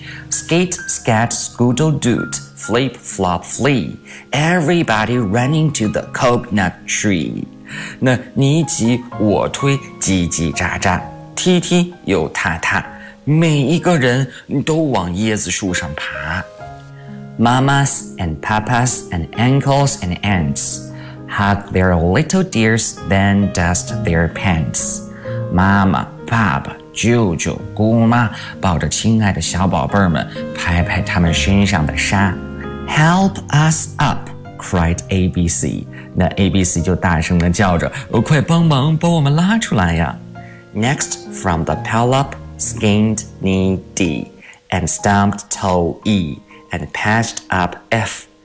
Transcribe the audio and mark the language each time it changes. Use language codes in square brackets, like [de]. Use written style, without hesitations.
[en] Skate, scat, scoodle, doot, flip, flop, flee. Everybody running to the coconut tree. [zh] 那你挤我推，叽叽喳喳，踢踢又踏踏，每一个人都往椰子树上爬。 [en] Mamas and papas and uncles and aunts hug their little dears, then dust their pants. Mama, Papa. [zh] 舅舅姑妈抱着亲爱的小宝贝们，拍拍他们身上的沙。 [en] Help us up, cried ABC. [zh] 那 ABC 就大声地叫着，快帮忙把我们拉出来呀。 [en] Next from the pile up, skinned knee D, and stomped toe E, and patched up F.